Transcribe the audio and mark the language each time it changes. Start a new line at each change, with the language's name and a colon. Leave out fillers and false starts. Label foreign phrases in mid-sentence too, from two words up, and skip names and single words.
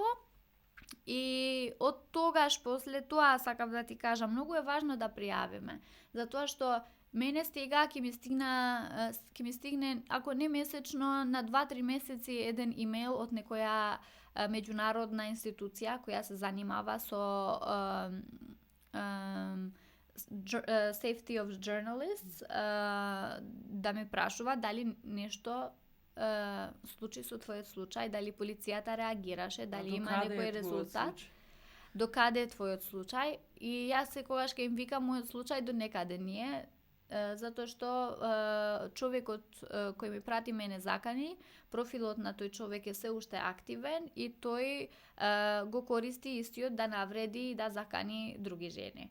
Macedonian: И од тогаш после тоа сакав да ти кажам, многу е важно да пријавиме, затоа што мене стига ќе ми стигне ако не месечно, на 2-3 месеци еден имејл од некоја меѓународна институција која се занимава со
English: safety of journalists,
Macedonian: да ме прашува дали нешто случи со твојот случај, дали полицијата реагираше, дали има некој резултат. Докаде е твојот случај? И јас секогаш ќе им викам мојот случај до некаде не е, затоа што човекот кој ми прати мене закани, профилот на тој човек е се уште активен и тој го користи истиот да навреди и да закани други жени.